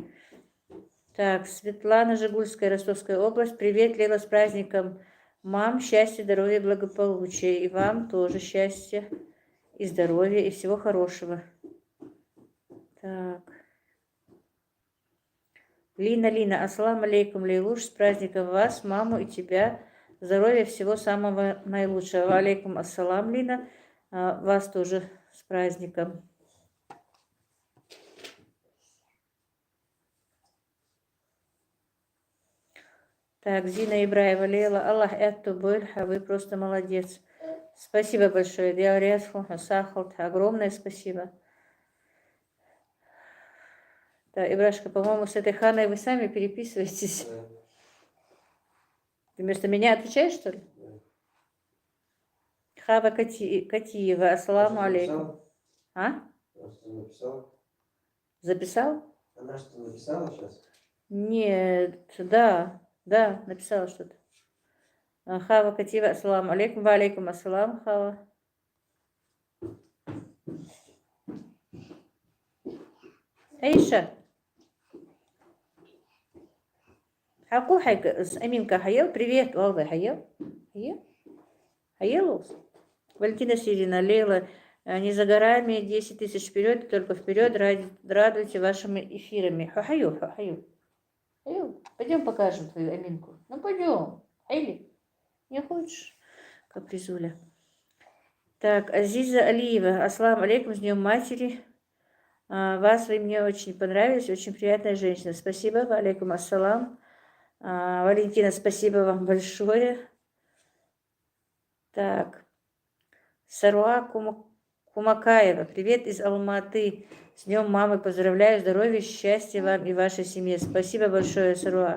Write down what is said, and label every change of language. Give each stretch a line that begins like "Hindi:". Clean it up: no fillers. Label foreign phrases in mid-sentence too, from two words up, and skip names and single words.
Russian: Так, Светлана Жигульская, Ростовская область. Привет, Лила, с праздником мам. Счастья, здоровья, благополучия. И вам тоже счастья и здоровья, и всего хорошего. Так. Лина,
Arabic: السلام عليكم,
Russian: Лейлуш, с праздником вас, маму и тебя. Здоровья, всего самого наилучшего.
Arabic: عليكم السلام,
Russian: Лина. Вас тоже с праздником. Так, Зина Ибраева, Лейла, Аллах эту больха, вы просто молодец. Спасибо большое. Диаресху, Сахалт, огромное спасибо. Да, Ибрашка, по-моему, с этой Ханой вы сами переписываетесь. Да. Ты вместо меня отвечаешь, что ли? Да. Хава Катиева,
Arabic: السلام عليكم.
Russian: А? Она что написала? Записал? Она что написала сейчас? Нет, да, написала что-то. Хава Катиева,
Arabic: السلام عليكم، وعليكم السلام,
Russian: Хава. Аиша. Хаку Аминка Хаел, привет, Алла Хаел. Хаел? Валентина Сирина, Лейла, не за горами, 10 тысяч вперед, только вперед, радуйте вашими эфирами. Хаю. Пойдем покажем твою Аминку. Ну пойдем. Айли, не хочешь? Капризуля. Так, Азиза Алиева,
Arabic: السلام عليكم,
Russian: с Днем Матери. Вас вы мне очень понравились, очень приятная женщина. Спасибо,
Arabic: عليكم السلام.
Russian: Валентина, спасибо вам большое. Так, Саруа Кумакаева, привет из Алматы. С Днем мамы поздравляю, здоровья, счастья вам и вашей семье. Спасибо большое, Саруа.